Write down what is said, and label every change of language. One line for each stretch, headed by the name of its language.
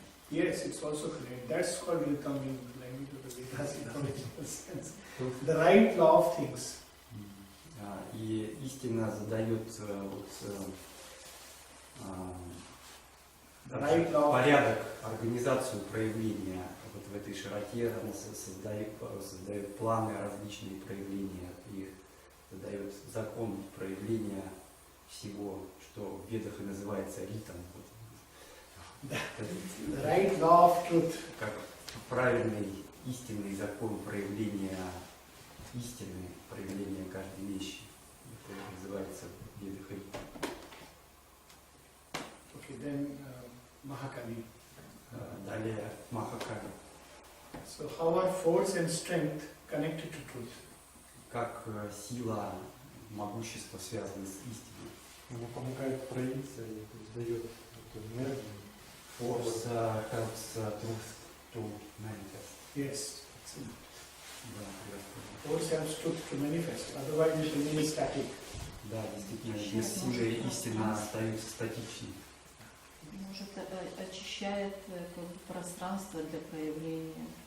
English: Yes, it's also correct. That's called rhythm in the language of the Vedas in original sense. The right law of things.
Russian: И истина задает порядок, организацию проявления вот в этой широте, она создает планы, различные проявления и задает закон проявления всего, что в Ведах и называется ритм.
English: The right law of truth.
Russian: Как правильный истинный закон проявления истины, проявления каждой вещи. Это называется в Ведах ритм.
English: Okay, then Mahakali.
Russian: Далее Махакали.
English: So how are force and strength connected to truth?
Russian: Как сила, могущество связаны с истиной. Она помогает проявиться и дает эту энергию.
English: Force helps truth to manifest. Yes.
Russian: Да, превосходно.
English: Force helps truth to manifest. Otherwise it remains static.
Russian: Да, действительно, без силы истина остается статичной. Может, очищает пространство для проявления.